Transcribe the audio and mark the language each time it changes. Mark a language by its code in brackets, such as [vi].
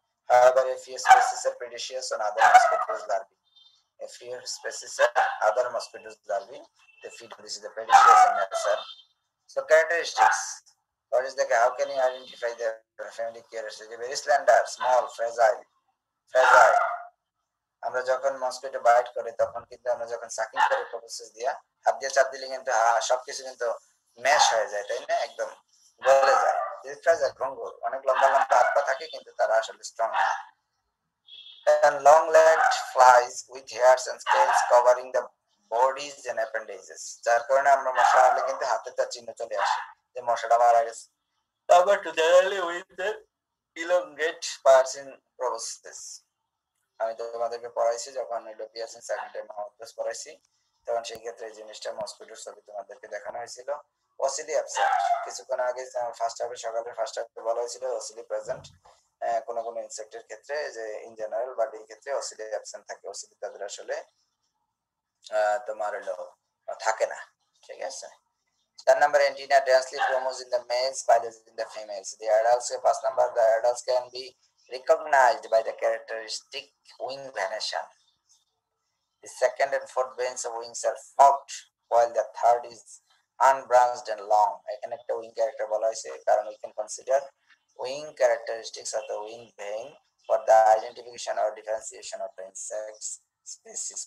[en] However, a few species are predaceous on other mosquitoes larvae. A few species are other mosquitoes larvae. They feed on this is the predaceous in nature. So characteristics. What is the, how can you identify the family characteristics? Very slender, small, fragile. [bn] আমরা যখন mosquito byte করে তখন কিন্তু আমরা যখন sucking করে process দিয়া হাত দিয়ে চাপ দিলে কিন্তু সবকিছু কিন্তু ম্যাশ হয়ে যায়, তাই না, একদম গলে যায়। ফ্রাজাইল, ভঙ্গুর, অনেক লম্বা লম্বা হাত পা থাকে কিন্তু তারা আসলে স্ট্রং না। [en] And long-legged flies with hairs and scales covering the bodies and appendages, [bn] যার কারণে আমরা মশা মারলে কিন্তু হাতে তার চিহ্ন চলে আসে যে মশাটা মারা গেছে। তারপর [en] to generally with the elongate parts in proboscis. [bn] আমি তোমাদেরকে পড়াইছি যখন পিয়ারসিং সেকেন্ড টাইম পড়াইছি, তখন সেই ক্ষেত্রে এই জিনিসটা মসকিটোর ছবি তোমাদেরকে দেখানো হয়েছিল। ওসিলি অ্যাবসেন্ট, কিছুক্ষণ আগে ফার্স্ট হাফে সকালের ফার্স্ট হাফে বলা হয়েছিল ওসিলি প্রেজেন্ট কোন কোন ইনসেক্টের ক্ষেত্রে, যে ইন জেনারেল বাট এই ক্ষেত্রে ওসিলি অ্যাবসেন্ট থাকে, ওসিলি তাদের আসলে তোমার হলো থাকে না, ঠিক আছে। [en] 4 number, antenna densely promos in the males, pilus in the females. The adults, 5 number, the adults can be recognized by the characteristic wing venation. The second and fourth veins of wings are forked, while the third is unbranched and long. [bn] এখানে একটা [en] wing character [bn] বলা হয়েছে কারণ [en] we can consider wing characteristics of the wing vein for the identification or differentiation of the insects species.